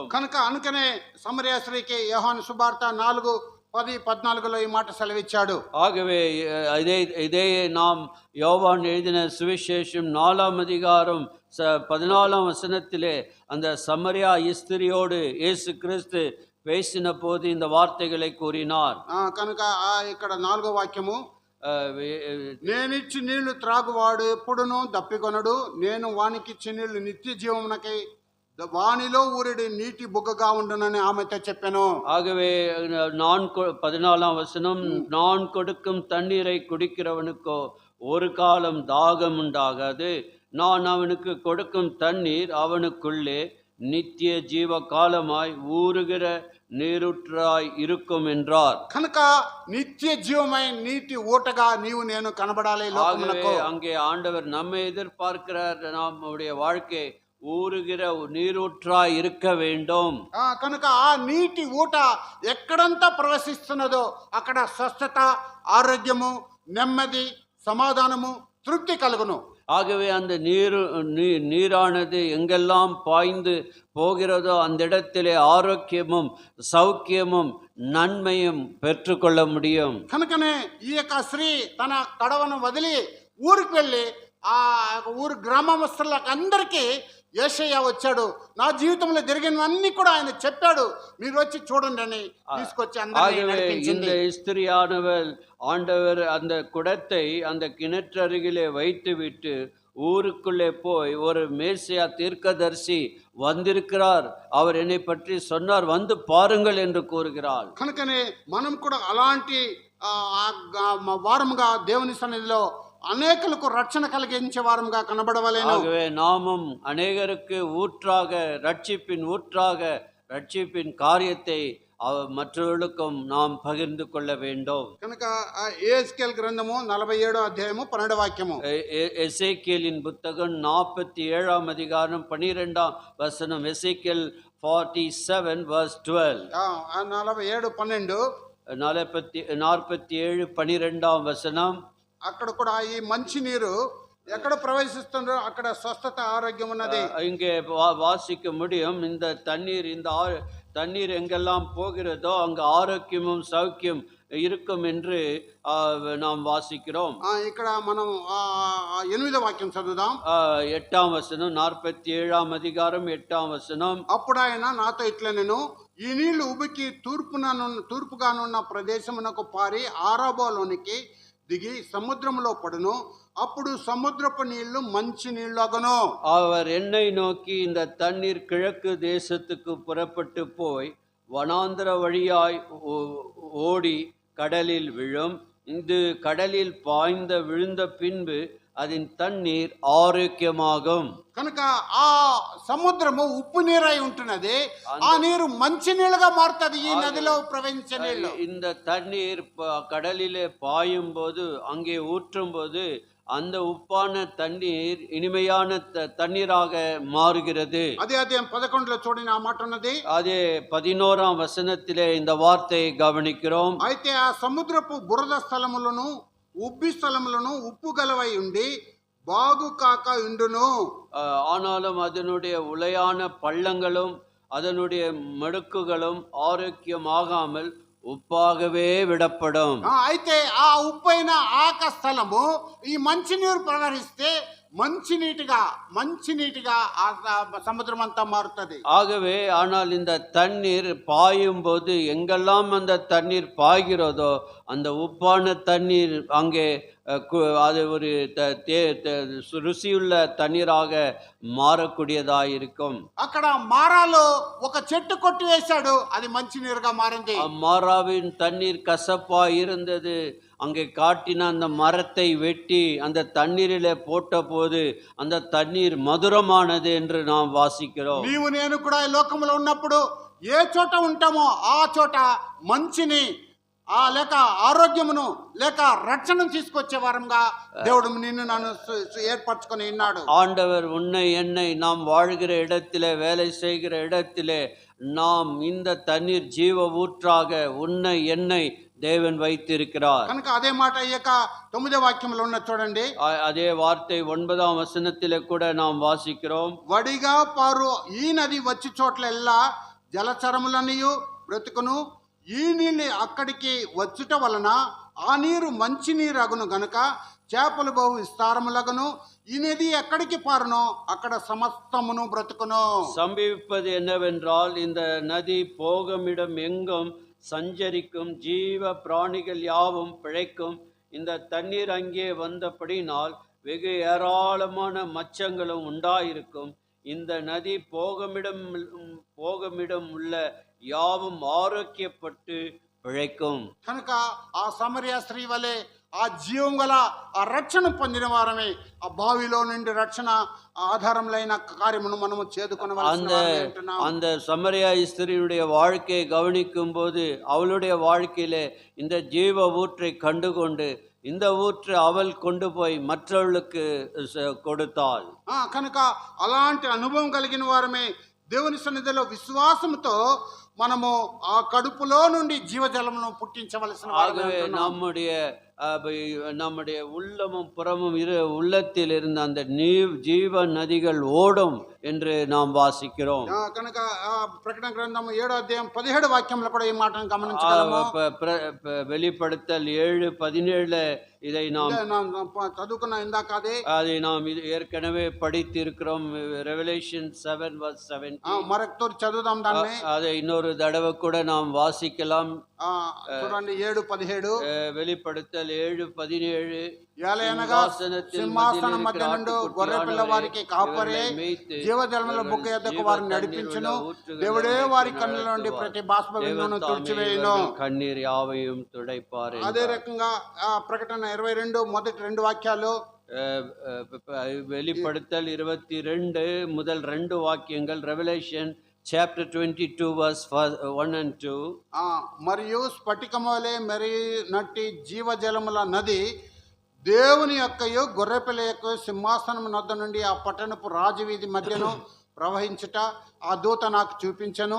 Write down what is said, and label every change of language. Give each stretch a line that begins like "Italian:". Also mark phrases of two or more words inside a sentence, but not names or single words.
Telugu: కనుక అనుకనే సమరయ స్త్రీకి యోహాను సువార్త 4:10-14లో ఈ మాట సెలవిచ్చాడు.
Tamil: ஆகவே இதே நாம் யோவான் எழுதின சுவிசேஷம் 4ஆம் அதிகாரம் 14ஆம் வசனத்திலே அந்த சமரியா ஸ்திரியோடு இயேசு கிறிஸ்து பேசின போது இந்த வார்த்தைகளை கூறினார்.
Telugu: కనుక ఇక్కడ 4వ వాక్యము, నేనిచ్చి నీళ్లు త్రాగువాడు ఎప్పుడునూ దప్పికొనడు, నేను వానికిచ్చి నీళ్లు నిత్య జీవమునకై వానిలో ఊరిడి నీటి బుగ్గగా ఉండునని ఆమెతో చెప్పాను.
Tamil: ஆகவே 14ஆம் வசனம், நான் கொடுக்கும் தண்ணீரை குடிக்கிறவனுக்கோ ஒரு காலம் தாகம் உண்டாகாது, நான் அவனுக்கு கொடுக்கும் தண்ணீர் அவனுக்குள்ளே நித்திய ஜீவ காலமாய் ஊறுகிற நீரூற்றாய் இருக்கும் என்றார்.
Telugu: కనుక నిత్య జీవమైన నీటి ఊటగా నీవు నేను కనబడాలి
Tamil: ஆகவே
Telugu: లోకమునకు.
Tamil: அங்கே ஆண்டவர் நம்மை எதிர்பார்க்கிறார். நம்முடைய வாழ்க்கை ஊறுகிற நீரூற்றாய் இருக்க வேண்டும்.
Telugu: కనుక ఆ నీటి ఊట ఎక్కడంతా ప్రవేశిస్తున్నదో అక్కడ స్వస్థత, ఆరోగ్యము, నెమ్మది, సమాధానము, తృప్తి కలుగును.
Tamil: ஆகவே அந்த நீரானது எங்கெல்லாம் பாய்ந்து போகிறதோ அந்த இடத்திலே ஆரோக்கியமும் சௌக்கியமும் நன்மையும் பெற்றுக்கொள்ள முடியும்.
Telugu: కనుకనే ఈ యొక్క స్త్రీ తన కడవను వదిలి ఊరికి వెళ్ళి ఆ ఊరు గ్రామస్తులకు అందరికీ యేషయ్య వచ్చాడు, నా జీవితంలో జరిగినవన్నీ కూడా ఆయన చెప్పాడు, మీరు వచ్చి చూడండి అని తీసుకొచ్చి అందరినీ
Tamil: ஆகவே இந்த
Telugu: నడిపించింది.
Tamil: ஸ்திரியானவள் ஆண்டவர் அந்த குடத்தை அந்த கிணற்றருகிலே வைத்துவிட்டு ஊருக்குள்ளே போய், ஒரு மேசியா தீர்க்கதரிசி வந்திருக்கிறார், அவர் என்னை பற்றி சொன்னார், வந்து பாருங்கள் என்று கூறுகிறாள்.
Telugu: కనుకనే మనం కూడా అలాంటి వారముగా దేవుని సన్నిధిలో అనేకులకు రక్షణ కలిగించే వారముగా కనబడవలేను.
Tamil: ஆகவே நாமும் அநேகருக்கு ஊற்றாக, ரட்சிப்பின் காரியத்தை மற்றவர்களுக்கும் நாம் பகிர்ந்து கொள்ள வேண்டும்.
Telugu: కనుక ఎహెజ్కేలు గ్రంథము 47వ అధ్యాయము 12వ వాక్యము.
Tamil: எசேக்கியேலின் புத்தகம் 47ஆம் அதிகாரம் 12ஆம் வசனம். எசேக்கியேல் 47 verse 12. 47:12. 47:12ஆம் வசனம்.
Telugu: అక్కడ కూడా ఈ మంచి నీరు ఎక్కడ ప్రవేశిస్తుందో అక్కడ స్వస్థత, ఆరోగ్యం ఉన్నది.
Tamil: இங்கே வாசிக்க முடியும், இந்த தண்ணீர் எங்கெல்லாம் போகிறதோ அங்கு ஆரோக்கியமும் சௌக்கியம் இருக்கும் என்று நாம் வாசிக்கிறோம்.
Telugu: ఇక్కడ మనం 8వ వాక్యం చదువుదాం.
Tamil: 8ஆம் வசனம், 47ஆம் அதிகாரம் 8ஆம் வசனம்.
Telugu: అప్పుడు ఆయన నాతో ఇట్లా, నేను ఈ నీళ్లు ఉబికి తూర్పుగానున్న ప్రదేశమునకు పారి ఆరాబాలోనికి దిగి సముద్రంలో పడును, అప్పుడు సముద్రపు నీళ్లు మంచి నీళ్లు అగును.
Tamil: அவர் என்னை நோக்கி, இந்த தண்ணீர் கிழக்கு தேசத்துக்கு புறப்பட்டு போய் வனாந்தர வழியாய் ஓடி கடலில் விழும், இது கடலில் பாய்ந்த விழுந்த பின்பு அதன் தண்ணீர் ఆరోగ్యమాகும்.
Telugu: కనుక ఆ సముద్రము ఉప్పు నీరై ఉంటున్నది, ఆ నీరు మంచి నీళ్ళుగా మారుతుంది ఈ నదిలో ప్రవహించే నీళ్లు.
Tamil: இந்த தண்ணீர் கடலிலே பாயும் போது, அங்கே ஊற்றும் போது அந்த உப்பான தண்ணீர் இனிமையான தண்ணீராக மாறுகிறது.
Telugu: అదే అధ్యాయం 11లో చూడండి, ఆ మాట ఉన్నది.
Tamil: அதே 11ஆம் வசனத்திலே இந்த வார்த்தையை கவனிக்கிறோம்.
Telugu: అయితే ఆ సముద్రపు బురద స్థలములను, ఉబ్బి స్థలములను ఉప్పు గలవై ఉండి బాగు కాక ఉండును.
Tamil: ஆனாலும் அதனுடைய உளையான பள்ளங்களும் அதனுடைய மடுக்குகளும் ஆரோக்கியமாகாமல்
Telugu: ఉప్పాగవే విడపడం. అయితే ఆ ఉప్పైన ఆక స్థలము ఈ మంచినీరు ప్రవహిస్తే మంచినీటిగా సముద్రం అంతా మారుతుంది.
Tamil: ஆகவே ஆனால் இந்த தண்ணீர் பாயும் போது எங்கெல்லாம் அந்த தண்ணீர் பாய்கிறதோ அந்த உப்பான தண்ணீர் அங்கே அது ஒரு ருசியுள்ள தண்ணீராக மாறக்கூடியதாக இருக்கும்.
Telugu: అక్కడ మారాలో ఒక చెట్టు కొట్టి వేశాడు, అది మంచి నీరుగా మారింది.
Tamil: மாராவின் தண்ணீர் கசப்பா இருந்தது, அங்கே காட்டின அந்த மரத்தை வெட்டி அந்த தண்ணீரிலே போட்ட போது அந்த தண்ணீர் மதுரமானது என்று நாம் வாசிக்கிறோம்.
Telugu: నీవు నేను కూడా ఈ లోకంలో ఉన్నప్పుడు ఏ చోట ఉంటామో ఆ చోట మంచిని లేక ఆరోగ్యమును లేక రక్షణను తీసుకొచ్చే వారంగా దేవుడు నిన్ను నన్ను ఏర్పరచుకొని ఉన్నాడు.
Tamil: ஆண்டவர் உன்னை என்னை நாம் வாழ்கிற இடத்திலே, வேலை செய்கிற இடத்திலே நாம் இந்த தண்ணீர் ஜீவ ஊற்றாக உன்னை என்னை தேவன் வைத்திருக்கிறார்.
Telugu: కనుక అదే మాట ఈ యొక్క 9వ వాక్యంలో ఉన్న చూడండి.
Tamil: அதே வார்த்தை 9ஆம் வசனத்திலே கூட நாம் வாசிக்கிறோம்.
Telugu: వడిగా పారు ఈ నది వచ్చి చోట్లెల్లా జలచరములనియు బ్రతుకును, ఈ నీళ్ళు అక్కడికి వచ్చుట వలన ఆ నీరు మంచి నీరు అగును గనుక చేపలు బహు విస్తారములగును, ఈ నది ఎక్కడికి పారునో అక్కడ సమస్తమును బ్రతుకును.
Tamil: சம்பவிப்பது என்னவென்றால், இந்த நதி போகுமிடம் எங்கும் சஞ்சரிக்கும், ஜீவ பிராணிகள் யாவும் பிழைக்கும். இந்த தண்ணீர் அங்கே வந்தபடினால் வெகு ஏராளமான மச்சங்களும் உண்டாயிருக்கும். இந்த நதி போகுமிடம் உள்ள யாவும் ஆரோக்கியப்பட்டு பிழைக்கும்.
Telugu: కనుక ఆ సమరయ స్త్రీ వలె ఆ జీవం గల ఆ రక్షణ పొందిన వారమే ఆ బావిలో నుండి రక్షణ ఆధారములైన కార్యమును మనము చేదుకొనవలసిన వారమే అంటున్నాం.
Tamil: அந்த சமரியா ஸ்திரியுடைய வாழ்க்கையை கவனிக்கும் போது அவளுடைய வாழ்க்கையிலே இந்த ஜீவ ஊற்றை கண்டுகொண்டு இந்த ஊற்று அவள் கொண்டு போய் மற்றவர்களுக்கு கொடுத்தாள்.
Telugu: కనుక అలాంటి అనుభవం కలిగిన వారమే దేవుని సన్నిధిలో విశ్వాసంతో మనము ఆ కడుపులో నుండి జీవజలమును పుట్టించవలసిన
Tamil: ஆகவே நம்முடைய உள்ளமும் புறமும் உள்ளத்தில் இருந்த அந்த ஜீவ நதிகள் ஓடும் என்று நாம் வாசிக்கிறோம்.
Telugu: కనుక ప్రకటన గ్రంథం 7వ అధ్యాయం 17వ వాక్యంలో కూడా ఈ మాటను గమనించగలము.
Tamil: வெளிப்படுத்தல் 7:17 இதை நாம்
Telugu: చదువుకున్న ఇందాక
Tamil: அதை நாம் ஏற்கனவே படித்திருக்கிறோம். ரெவலேஷன் 7:17
Telugu: మరొకసారి చదువుదాం దాన్ని.
Tamil: அதை இன்னொரு தடவை கூட நாம் வாசிக்கலாம்.
Telugu: చూడండి 7:17
Tamil: வெளிப்படுத்தல் 7:17
Telugu: ఏలయనగా సింహాసనం మధ్య నుండి గొర్రె పిల్ల వారికి కాపరే జీవజలముల బుగ్గ యొద్దకు వారిని నడిపించును. దేవుడే వారి కన్నుల నుండి ప్రతి బాష్ప బిందువును తుడిచివేయును.
Tamil: கண்ணீர் யாவையும் துடைப்பார்.
Telugu: అదే రకంగా ప్రకటన 22 మొదటి 2 వాక్యాలు,
Tamil: வெளிப்படுத்தல் 22 முதல் 2 வாக்கியங்கள்,
English: ரெவலேஷன் chapter 22 verse 1 and 2.
Telugu: మరియు స్ఫటికము వలె మెరినట్టి జీవజలముల నది దేవుని యొక్కయు గొర్రెపిల్ల యొక్క సింహాసనం నొద్ద నుండి ఆ పట్టణపు రాజవీధి మధ్యను ప్రవహించుట ఆ దూత నాకు చూపించెను.